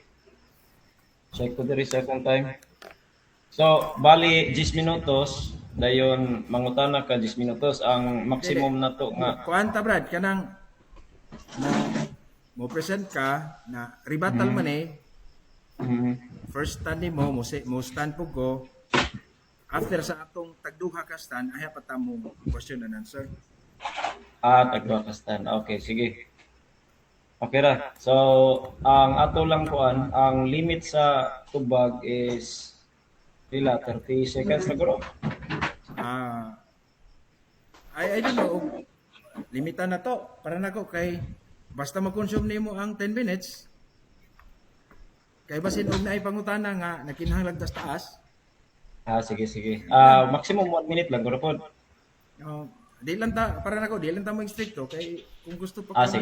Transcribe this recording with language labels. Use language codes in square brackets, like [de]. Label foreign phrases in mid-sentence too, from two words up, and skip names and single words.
[ceb] Check ko diri sa akong time. So, bali 10 minutos, dayon mangutana ka 10 minutos ang maximum na to nga. Kuanta, Brad, kanang na mo present ka na rebuttal man [en] first stand [ceb] mo stand po go after sa atong tagduha ka stand ay pa mo [en] question and answer. [ceb] Tagwa ka stand. Okay, sige. Okay ra. So, ang ato lang kuan, ang limit sa tubag is pila 30 seconds siguro. [en] I don't know. [ceb] Limitan na to para nako kay basta mag-consume nimo ang 10 minutes. Kay basin og naay pangutana nga nakinahanglan taas. Sige. [en] Maximum 1 minute [ceb] lang guro pod. Di lang ta para nako di lang ta mo stricto kay kung gusto pa ka